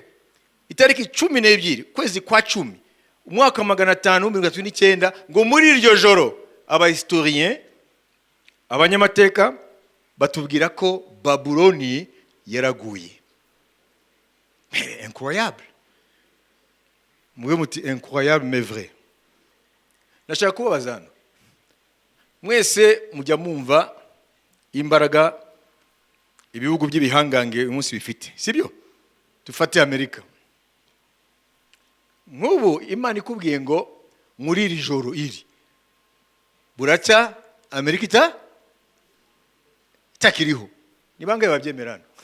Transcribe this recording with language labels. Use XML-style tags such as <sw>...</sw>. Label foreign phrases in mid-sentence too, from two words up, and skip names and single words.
<rw>Itariki 12 kwezi kwa 10 umwaka 539 ngo muri iryo joro abahistorien abanyamateka batubwira ko Babuloni yaraguye.</rw> <fr>Incroyable.</fr> <rw>Mwe muti</rw> <fr>incroyable mais vrai.</fr> <rw>Nashaka kubazana mwese mujya mumva imbaraga ibihugu by'ibihangange umunsi bifite, sibyo? Tufate Amerika. Nk'ubu Imana ikubwiye ngo muri iri joro iri buracya Amerika itakiriho, ni bangahe babyemerana?</rw>